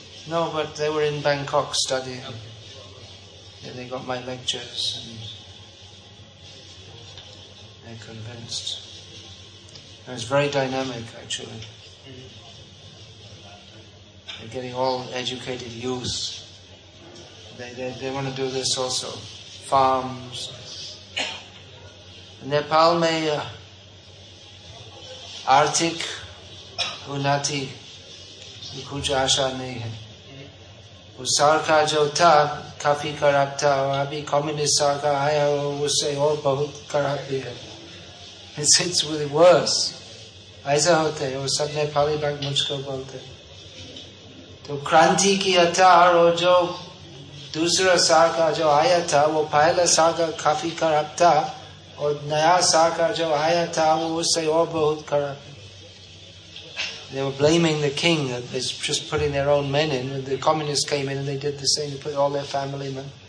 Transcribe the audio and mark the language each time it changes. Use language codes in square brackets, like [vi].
[en] No, but they were in Bangkok studying. Okay. Yeah, they got my lectures and they're convinced. And it's very dynamic, actually. Mm-hmm. They're getting all educated youth. They want to do this also. Farms. [hi] Nepal may आर्थिक उन्नति कुछ आशा नहीं है। वो सरकार जो था काफी खराब था, और अभी कम्युनिस्ट सरकार आया और उससे और बहुत खराब भी है। [en] it's really worse, [hi] ऐसा होता है। वो सब नेपाली बाग मुझको बोलते, तो क्रांति किया था और जो दूसरा सरकार जो आया था वो पहला सरकार काफी खराब था, और नया सरकार जो आया था वो उससे और बहुत खराब। [en] They were blaming the king, they're just putting their own men in. The communists came in and they did the same, they put all their family men.